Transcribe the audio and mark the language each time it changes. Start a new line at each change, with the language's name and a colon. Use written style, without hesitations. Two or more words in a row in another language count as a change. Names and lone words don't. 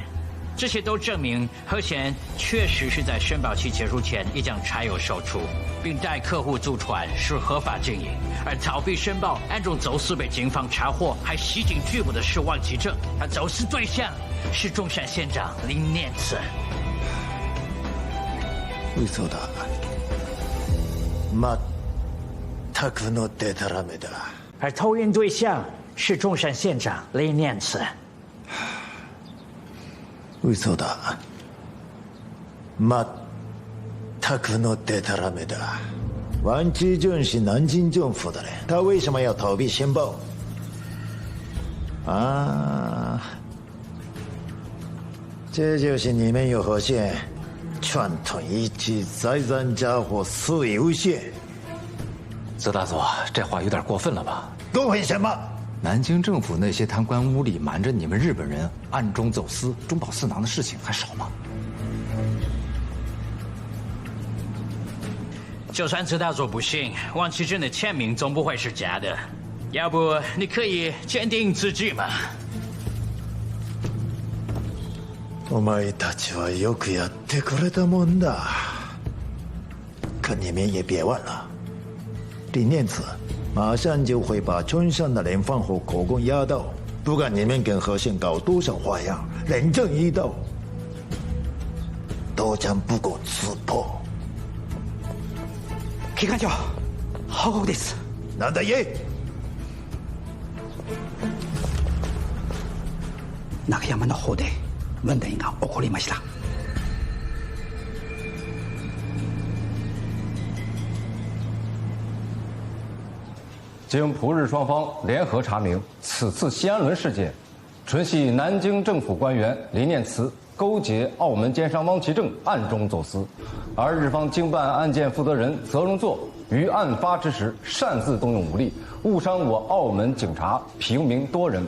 Chinese: 这些都证明何贤确实是在申报期结束前已将柴油售出，并带客户租船是合法经营，而逃避申报、暗中走私被警方查获还袭警拒捕的是王启正，他走私对象是中山县长林念慈。
Japanese: 嘘だ。まったくのデタラメだ。
Chinese: 而偷运对象是中山县长雷念慈。嘘だ。まったくのデタラメだ。王继正是南京政府的人，他为什么要逃避申报？啊，这就是你们有何县串通一气，栽赃家伙，肆意诬陷。泽大佐，这话有点过分了吧？过分什么？南京政府那些贪官污吏瞒着你们日本人暗中走私中饱私囊的事情还少吗？就算泽大佐不信，王启正的签名总不会是假的。要不你可以坚定自己吗？
Japanese: お前たちはよくやってくれたもんだ。
Chinese: 可你们也别忘了，李念慈马上就会把村上的人放火口供压倒，不管你们跟和县搞多少花样，人证一到，都将不攻自破。
Japanese: 機関長、報告です。なんだ言え。中山の方で問題が起こりました。
Chinese: 经葡日双方联合查明，此次西安轮事件，纯系南京政府官员林念慈勾结澳门奸商汪其正暗中走私，而日方经办案件负责人泽荣作于案发之时擅自动用武力，误伤我澳门警察平民多人。